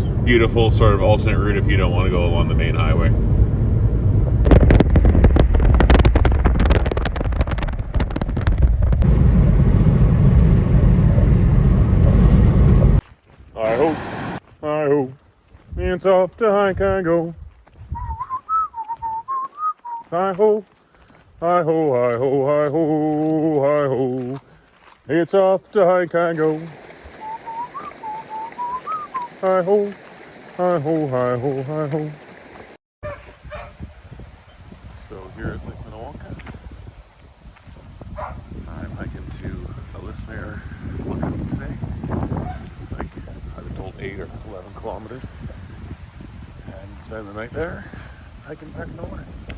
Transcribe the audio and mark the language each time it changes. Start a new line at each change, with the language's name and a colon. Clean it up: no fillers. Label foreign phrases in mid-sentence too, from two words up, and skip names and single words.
English: Beautiful sort of alternate route if you don't want to go along the main highway. I hope, it's off to hike I go. I ho, I ho, I ho, I ho, I ho. It's off to hike I go. I ho, I ho, I ho, I ho. So here at Lake Minnewanka, I'm hiking to Ellesmere Lookout today. It's like, I've been told 8 or 11 kilometers. And spend the night there, hiking back in the morning.